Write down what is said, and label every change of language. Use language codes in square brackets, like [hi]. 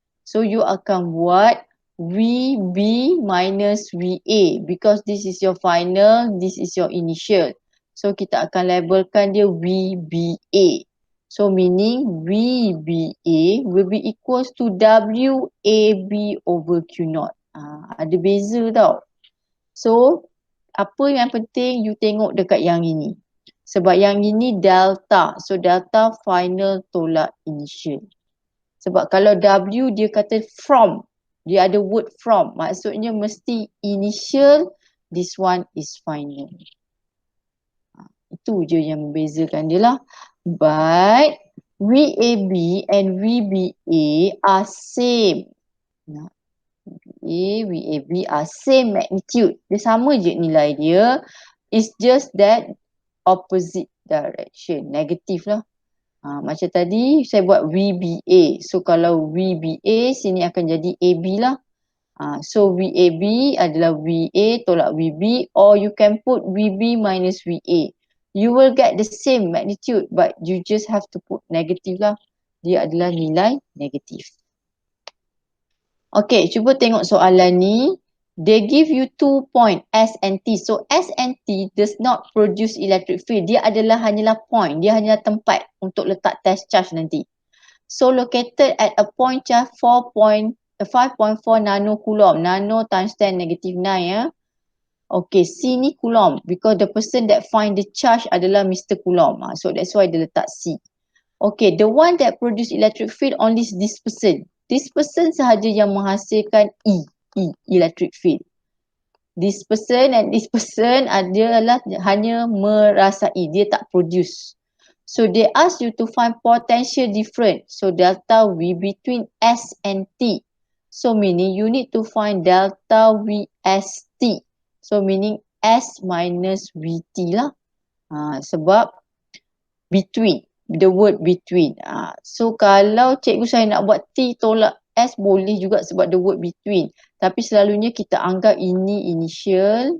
[en] So you [ms] akan buat [en] VB minus VA. Because this is your final, this is your initial. So [ms] kita akan labelkan dia [en] VBA. So meaning VBA will be equals to WAB over Q naught. [ms] Ada beza tau. So apa yang penting you tengok dekat yang ini. Sebab yang ini delta. So delta final tolak initial. Sebab kalau W dia kata from. Dia ada word from. Maksudnya mesti initial. [en] This one is final. [ms] Itu je yang membezakan dia lah. [en] But VAB and VBA are same. VAB are same magnitude. [ms] Dia sama je nilai dia. [en] It's just that opposite direction. [ms] Negatif lah. Macam tadi saya buat VBA. So kalau VBA sini akan jadi AB lah. So VAB adalah VA tolak VB, [en] or you can put VB minus VA. You will get the same magnitude but you just have to put negative lah. [ms] Dia adalah nilai negatif. Okay, cuba tengok soalan ni. [en] They give you 2 point S and T. So S and T does not produce electric field. [ms] Dia adalah hanyalah point. Dia hanyalah tempat untuk letak test charge nanti. [en] So located at a point charge 5.4 nano coulomb. Nano times 10 negative 9 ya. Okay, C ni coulomb. Because the person that find the charge adalah Mr. Coulomb. So that's why [ms] dia letak [en] C. Okay, the one that produce electric field only is this person. This person [ms] sahaja yang menghasilkan [en] electric field. This person and this person [ms] adalah hanya merasai, dia tak [en] produce. So they ask you to find potential difference. So delta V between S and T. So meaning you need to find delta VST. So meaning S minus VT lah. [ms] Sebab [en] between, the word between. [ms] So kalau cikgu saya nak buat T tolak S boleh juga sebab [en] the word between. [ms] Tapi selalunya kita anggap ini initial.